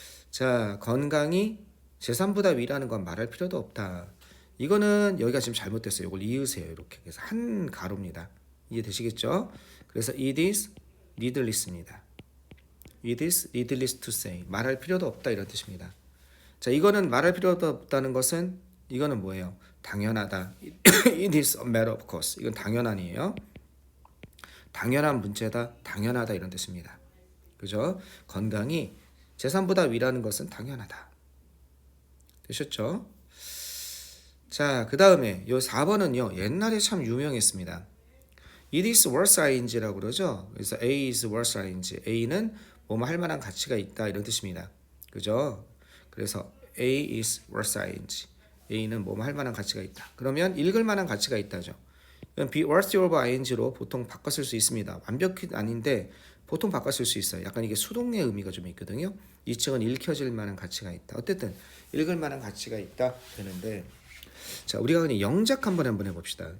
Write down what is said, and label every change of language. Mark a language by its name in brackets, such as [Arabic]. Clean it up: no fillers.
[Korean] 자, 건강이 재산보다 위라는 건 말할 필요도 없다. 이거는 여기가 지금 잘못됐어요. 이걸 이으세요. 이렇게. 그래서 한 가로입니다. 이해되시겠죠? 그래서 [English] it is needless입니다. It is needless to say. [Korean] 말할 필요도 없다 이런 뜻입니다. 자, 이거는 말할 필요도 없다는 것은 이거는 뭐예요? 당연하다. [English] It is a matter of course. [Korean] 이건 당연한이에요. 당연한 문제다. 당연하다 이런 뜻입니다. 그죠? 건강이 재산보다 위라는 것은 당연하다. 되셨죠? 자, 그 다음에 요 4번은요. 옛날에 참 유명했습니다. [English] It is worth ing라고 [Korean] 그러죠. 그래서 [English] A is worth ing. [Korean] A는 뭐뭐 할 만한 가치가 있다 이런 뜻입니다. 그죠? 그래서 [English] A is worth ing. [Korean] A는 뭐뭐 할 만한 가치가 있다. 그러면 읽을 만한 가치가 있다죠. [English] be worthy of ing [Korean] 로 보통 바꿨을 수 있습니다. 완벽히 아닌데 보통 바꿨을 수 있어요. 약간 이게 수동의 의미가 좀 있거든요. 이 책은 읽혀질 만한 가치가 있다. 어쨌든 읽을 만한 가치가 있다 되는데, 자, 우리가 그냥 영작 한번 해봅시다.